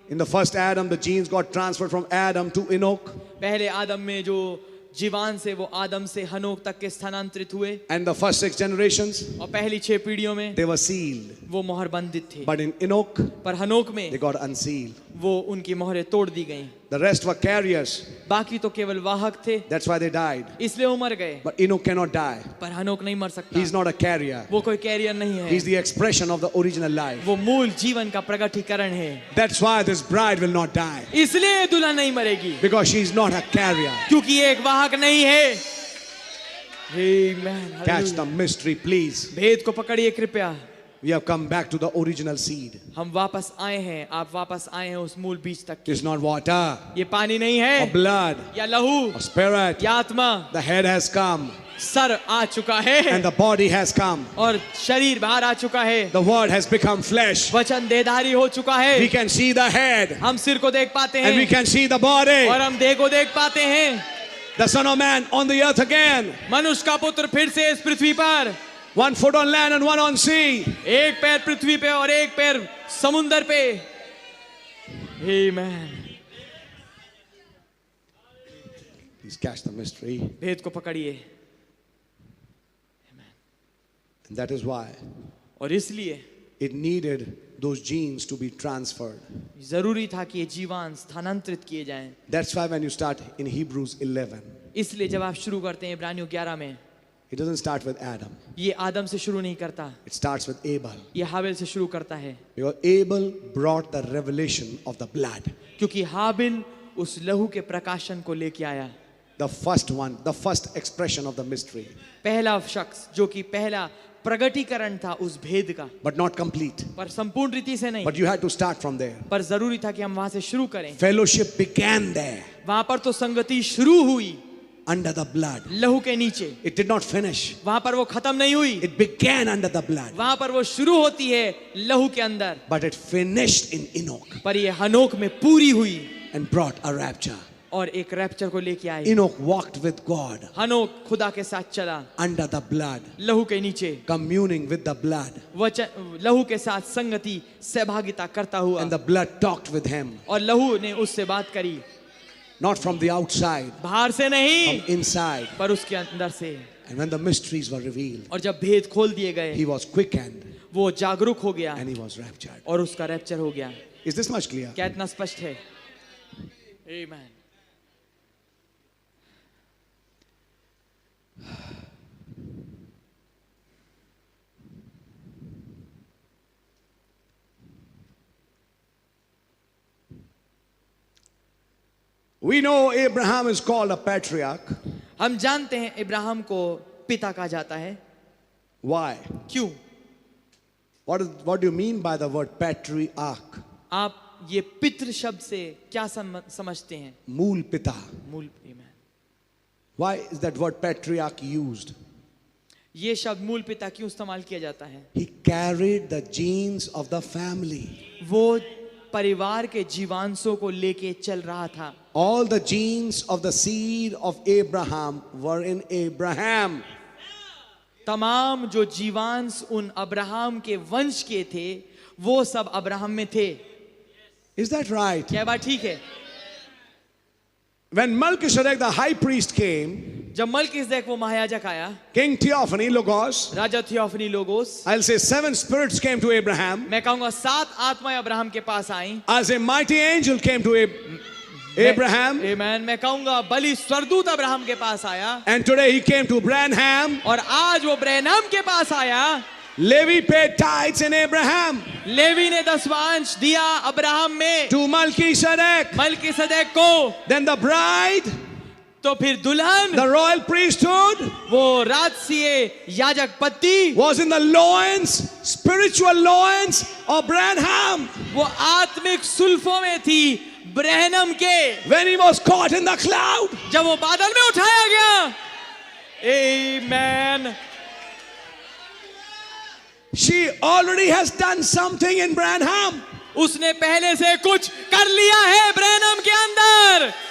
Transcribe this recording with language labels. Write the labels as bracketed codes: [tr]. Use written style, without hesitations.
[en] In the first Adam, the genes got transferred from Adam to Enoch. [hi] पहले आदम में जो जीवान से वो आदम से हनोक तक के स्थानांतरित हुए. [en] And the first 6 generations, [hi] और पहली 6 पीढ़ियों में [en] they were sealed. [hi] वो मोहर बंधित थे. [en] But in Enoch, [hi] पर हनोक में [en] they got unsealed. [hi] वो उनकी मोहरें तोड़ दी गईं. [en] The rest were carriers. [hi] बाकी तो केवल वाहक थे, [en] That's why they died. [hi] इसलिए वो मर गए. [en] But Enoch cannot die. [hi] पर हनोक नहीं मर सकता. [en] He's not a carrier. [hi] वो कोई कैरियर नहीं है. [en] He's the expression of the original life. [hi] वो मूल जीवन का प्रगटीकरण है. [en] That's why this bride will not die. [hi] इसलिए दुल्हन नहीं मरेगी. [en] Because she's not a carrier. [hi] क्योंकि ये एक वाहक नहीं है. [en] Amen. Catch the mystery, please. [hi] भेद को पकड़िए कृपया. [en] We have come back to the original seed. [hi] हम वापस आए हैं. आप वापस आए हैं उस मूल बीज तक. [en] It's not water [hi] ये पानी नहीं [en] or [hi] है, [en] blood [hi] या लहू, [en] or spirit. [hi] या आत्मा. [en] The head has come [hi] sir आ चुका है [en] and the body has come. [hi] और शरीर बाहर आ चुका है. [en] The word has become flesh. [hi] वचन देहधारी हो चुका [en] We [hi] है. [en] can see the head [hi] हम सिर को देख पाते [en] and we [hi] हैं [en] can see the body. [hi] और हम देह को देख पाते हैं. [en] The Son of Man on the earth again. [hi] मनुष्य का पुत्र फिर से इस पृथ्वी पर. [en] 1 foot on land and 1 on sea. [hi] एक पैर पृथ्वी पे और एक पैर समुंदर पे. [en] Amen. Please catch the mystery. [hi] भेद को पकड़िए. [en] And that is why [hi] और इसलिए [en] it needed those genes to be transferred. [hi] जरूरी था कि ये जीवान स्थानांतरित किए जाएं. [en] That's why when you start in Hebrews 11, [hi] इसलिए जब आप शुरू करते हैं इब्रानियों 11 में, [en] it doesn't start with Adam. [hi] ये आदम से शुरू नहीं करता, [en] It starts with Abel. [hi] ये हाबिल से शुरू करता है. [en] Because Abel brought the revelation of the blood. [hi] क्योंकि हाबिल उस लहू के प्रकाशन को लेके आया. [en] The first one, the first expression of the mystery. [hi] पहला शख्स जो कि पहला प्रगटीकरण था उस भेद का. [en] But not complete. [hi] पर संपूर्ण रीति से नहीं. [en] But you had to start from there. [hi] पर जरूरी था कि हम वहां से शुरू करें. [en] Fellowship began there. [hi] वहां पर तो संगति शुरू हुई [en] Under the blood. [hi] लहू के नीचे. [en] It did not finish. [hi] वहां पर वो खत्म नहीं हुई. [en] It began under the blood. [hi] वहां पर वो शुरू होती है लहू के अंदर. [en] But it finished in Enoch [hi] पर ये हनोक में पूरी हुई [en] and brought a rapture. [hi] और एक रैप्चर को लेके आई. [en] Enoch walked with God [hi] हनोक खुदा के साथ चला [en] under the blood, [hi] लहू के नीचे. [en] communing with the blood. [hi] वचन लहू के साथ संगति सहभागिता करता हुआ. [en] And the blood talked with him. [hi] और लहू ने उससे बात करी. [en] Not from the outside, [hi] बाहर से नहीं, [en] from inside. [hi] पर उसके अंदर से. [en] And when the mysteries were revealed, [hi] और जब भेद खोल दिए गए, [en] he was quickened [hi] वो जागरूक हो गया [en] and he was raptured. [hi] और उसका रैप्चर हो गया. [en] Is this much clear? [hi] क्या इतना स्पष्ट है? Amen. [en] We know Abraham is called a patriarch. [hi] हम जानते हैं इब्राहिम को पिता कहा जाता है. [en] Why? [hi] क्यों? [en] What do you mean by the word patriarch? [hi] आप ये पितृ शब्द से क्या समझते हैं? मूल पिता. मूल. Amen. [en] Why is that word patriarch used? [hi] ये शब्द मूल पिता क्यों इस्तेमाल किया जाता है? [en] He carried the genes of the family. [hi] वो परिवार के जीवांशों को लेके चल रहा था. [en] All the genes of the seed of Abraham were in Abraham. [hi] तमाम जो जीवांश उन अब्राहम के वंश के थे वो सब अब्राहम में थे. [en] Is that right? [hi] क्या बात ठीक है? [en] When Melchizedek the high priest came, [hi] जब मल्कीसेदेक वो महायाजक आया, [en] King Theophany, Logos, [hi] Raja theophany logos, [en] I'll say 7 spirits came to Abraham. [hi] मैं कहूंगा 7 आत्माएं अब्राहम के पास आईं. [en] As a mighty angel came to Abraham. Amen. [hi] मैं कहूंगा बलि स्वरदूत अब्राहम के पास आया. [en] And today he came to Branham. [hi] और आज वो ब्रैनम के पास आया. [en] Levi paid tithes in Abraham. [hi] Levy ने दसवांश दिया अब्राहम में [en] To Melchizedek. [hi] मल्कीसेदेक को. [en] Then the bride, [hi] तो फिर दुल्हन, [en] the royal priesthood, [hi] वो राजसीय याजक पत्ती, [en] was in the loins, spiritual loins of Branham. [hi] वो आत्मिक सुल्फों में थी ब्रहनम के. [en] When he was caught in the cloud. [hi] जब वो बादल में उठाया गया. Amen. [en] She already has done something in Branham, [hi] उसने पहले से कुछ कर लिया है ब्रहनम के अंदर,